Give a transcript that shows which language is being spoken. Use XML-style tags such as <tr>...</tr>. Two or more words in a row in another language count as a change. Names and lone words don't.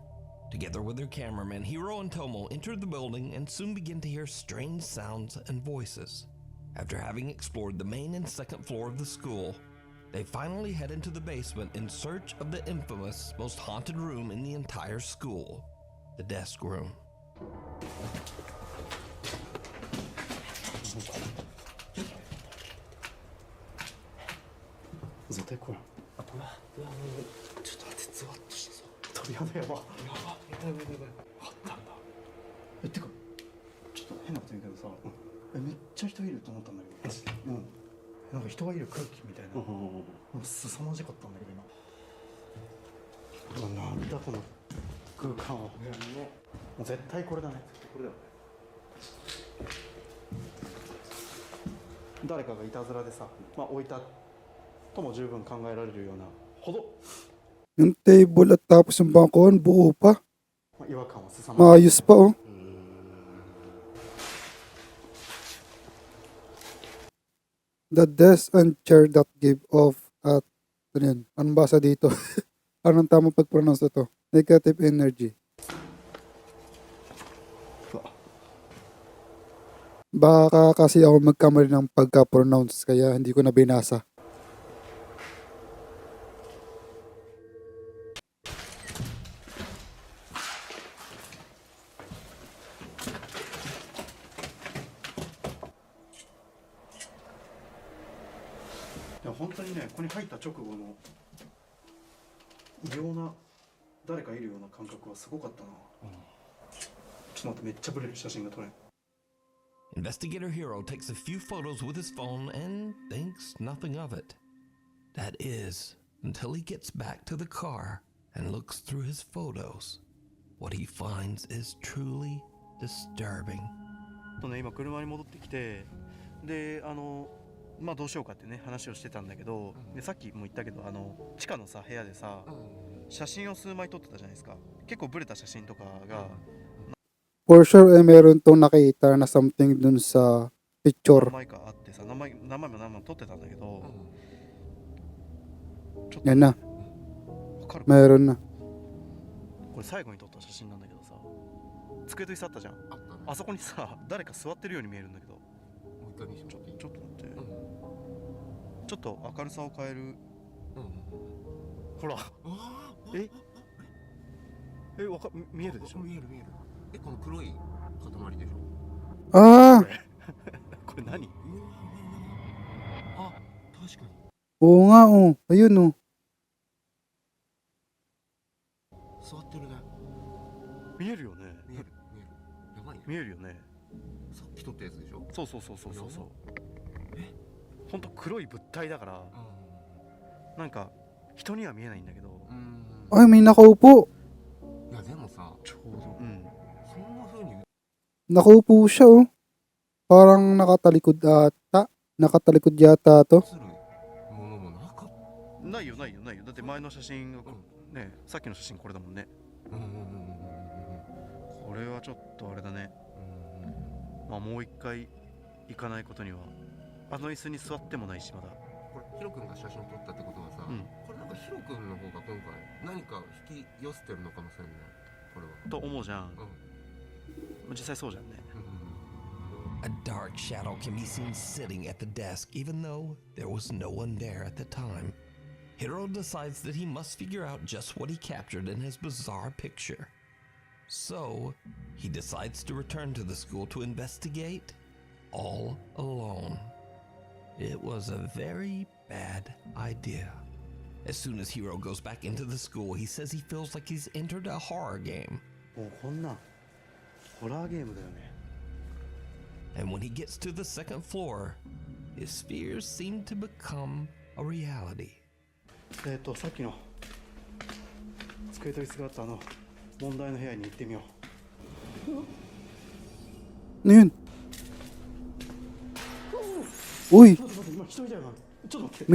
<en>Together with their cameraman, Hiro and Tomo enter the building and soon begin to hear strange sounds and voices. After having explored the main and second floor of the school, they finally head into the basement in search of the infamous, most haunted room in the entire school, the desk room.</en> <ja>絶対来ない。ちょっと待って、ゾワッとしたぞ。鳥肌やば。やば。あったんだ。てか、ちょっと変なこと言うけどさ、めっちゃ人いると思ったんだけど。なんか人がいる空気みたいな。凄まじかったんだけど今。なんだこの空間は。もう絶対これだね。これだよ。誰かがいたずらでさ、置いたとも十分考えられるようなほど</ja> <tl>Yung table at tapos yung bangkuhan, buo pa.</tl> <ja>違和感は凄まじい。</ja> <tl>Maayos pa oh.</tl> <en>The desk and chair that give off</en> <tl>at ano yan? Anong basa dito? Anong tamang pag-pronounce ito?</tl> <en>Negative energy.</en> <tl>Baka kasi ako magkamali ng pagka-pronounce kaya hindi ko na binasa.</tl> <ja>でも本当にね、ここに入った直後の異様な誰かいるような感覚はすごかったな。ちょっと待って、めっちゃブレる写真が撮れん。</ja> <en>Investigator Hiro takes a few photos with his phone and thinks nothing of it. That is, until he gets back to the car and looks through his photos. What he finds is truly disturbing.</en> <ja>今車に戻ってきて、でまあどうしようかってね話をしてたんだけど、でさっきも言ったけど地下のさ部屋でさ、写真を数枚撮ってたじゃないですか。結構ブレた写真とかが、</ja> <en>For sure,</en> <tl>meron tong nakita na something dun sa picture.</tl> <ja>何枚かあってさ、何枚も撮ってたんだけど、ちょっと</ja> <tl>Yan na,</tl> <ja>わかる？</ja> <tl>meron na.</tl> <ja>これ最後に撮った写真なんだけどさ、机と椅子あったじゃん。あったね。あそこにさ誰か座ってるように見えるんだけど、もう一回見せてもらっていい？ちょっと待って、うんちょっと明るさを変える。うんうん。ほら、あえ見えるでしょ？見える。この黒い塊でしょ？ Ah! これ何？あ、確かに。</ja> <tl>Oo nga, oh. Ayun, oh.</tl> <ja>座ってるね。見えるよね。やばいね。見えるよね。さっき撮ったやつでしょ？そう。ほんと黒い物体だからなんか人には見えないんだけど、</ja> <tl>Ay, may nakaupo.</tl> <ja>いやでもさ、ちょうどそんな風に</ja> <tl>Nakaupo siya, oh. Parang nakatalikod ata. Nakatalikod yata to.</tl> <ja>映るものもなかった。ないよ。だって前の写真がね、さっきの写真これだもんね。これはちょっとあれだね。まあもう一回行かないことには。あの椅子に座ってもないしまだ。これヒロ君が写真撮ったってことはさ、これなんかヒロ君の方が今回何か引き寄せてるのかもしれない。これは。と思うじゃん。実際そうじゃんね。</ja> <en>A dark shadow can be seen sitting at the desk even though there was no one there at the time. Hiro decides that he must figure out just what he captured in his bizarre picture. So, he decides to return to the school to investigate all alone. It was a very bad idea. As soon as Hiro goes back into the school, he says he feels like he's entered a horror game.</en> <ja>もうこんなホラーゲームだよね。</ja> <en>And when he gets to the second floor, his fears seem to become a reality.</en> <ja>さっきの机と椅子があった問題の部屋に行ってみよう。</ja> <tl>Ano yun? Uy,</tl> <ja>ちょっと待って、今一人だよな。ちょっと待って。</ja>